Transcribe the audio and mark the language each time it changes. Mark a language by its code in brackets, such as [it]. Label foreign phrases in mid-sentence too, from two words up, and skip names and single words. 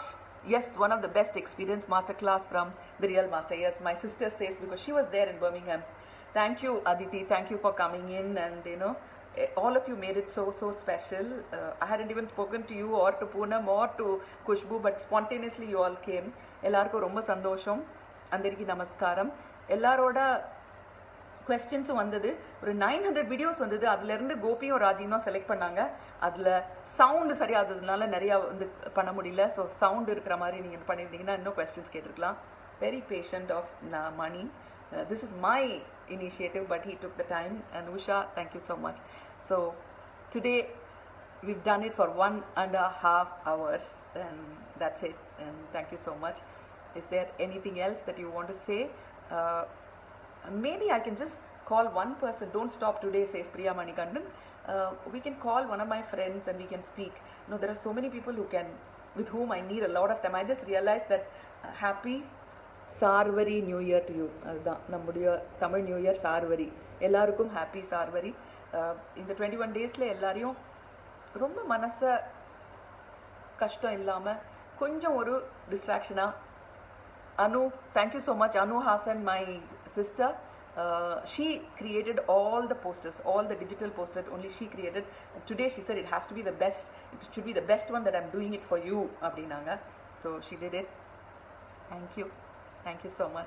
[en] Yes, one of the best experience masterclass from the real master. Yes, my sister says because she was there in Birmingham. Thank you, Aditi. Thank you for coming in, and all of you made it so special. I hadn't even spoken to you or to Poonam or to Kushbu, but spontaneously you all came. [ta] எல்லார்க்கு ரொம்ப சந்தோஷம். [te] అందరికీ నమస్కారం. [ta] Ellaroda questions வந்தது ஒரு 900 வீடியோஸ் வந்தது. அதுல இருந்து கோபியும் ராஜியும் தான் செலக்ட் பண்ணாங்க. அதுல சவுண்ட் சரியாததுனால நிறைய வந்து பண்ண முடியல. ஸோ சவுண்ட் இருக்கிற மாதிரி நீங்க பண்ணியிருந்தீங்கன்னா இன்னும் கொஸ்டின்ஸ் கேட்டிருக்கலாம். [en] very patient of Mani. This is my initiative, but he took the time. And Usha, thank you so much. So today we've done it for 1.5 hours, and that's it. And thank you so much. Is there anything else that you want to say? Maybe I can just call one person. Don't stop today, says Priya Manikandan. We can call one of my friends and we can speak. There are so many people with whom I need a lot of time. I just realized that happy Sarvari New Year to you. Nammudiya Tamil New Year Sarvari. Ellarukkum happy Sarvari. In the 21 days [ta] ல எல்லாரையும் ரொம்ப மனசா கஷ்டம் இல்லாம கொஞ்சம் ஒரு distraction ah. [en] Anu, thank you so much. Anu Hassan, my sister, she created all the posters, all the digital posters, only she created. And today she said it has to be the best, it should be the best one, that I'm doing it for you, abdinanga. So she did it. Thank you so much.